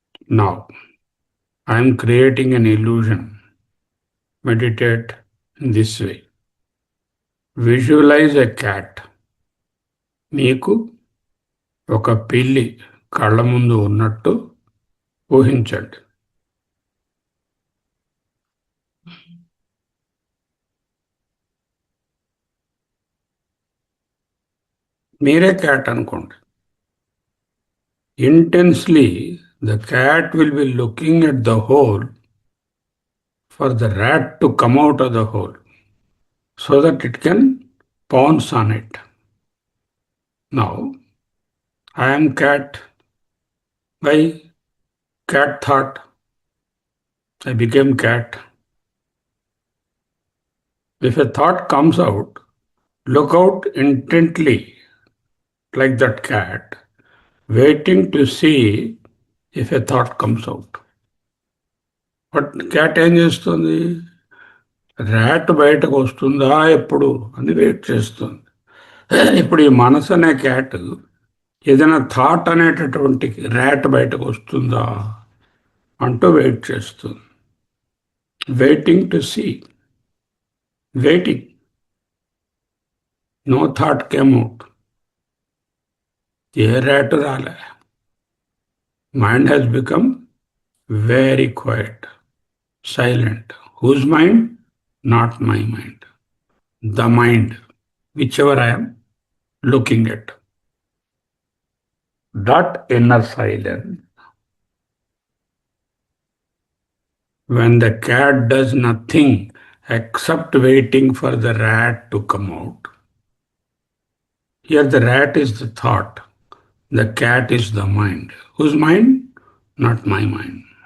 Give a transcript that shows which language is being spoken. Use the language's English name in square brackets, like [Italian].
[English] Now, I am creating an illusion. Meditate in this way. Visualize a cat. [Telugu] మీకు ఒక పిల్లి కళ్ళ ముందు ఉన్నట్టు ఊహించండి. మీరే క్యాట్ అనుకోండి. [English] Intensely, the cat will be looking at the hole for the rat to come out of the hole so that it can pounce on it. Now, I am cat. Why? Cat thought. I became cat. If a thought comes out, look out intently like that cat, waiting to see if a thought comes out. [Telugu] But cat ఏం చేస్తుంది? Rat బయటకు వస్తుందా ఎప్పుడు అని wait చేస్తుంది. ఇప్పుడు ఈ మనసు అనే క్యాట్ ఏదైనా థాట్ అనేటటువంటి ర్యాట్ బయటకు వస్తుందా అంటూ వెయిట్ చేస్తుంది. [English] Waiting to see, waiting. No thought came out. [Telugu] ఏ rat రాలే. [English] Mind has become very quiet, silent. Whose mind? Not my mind. The mind, whichever I am looking at. That inner silence, when the cat does nothing except waiting for the rat to come out. Here the rat is the thought, the cat is the mind. Whose mind? Not my mind.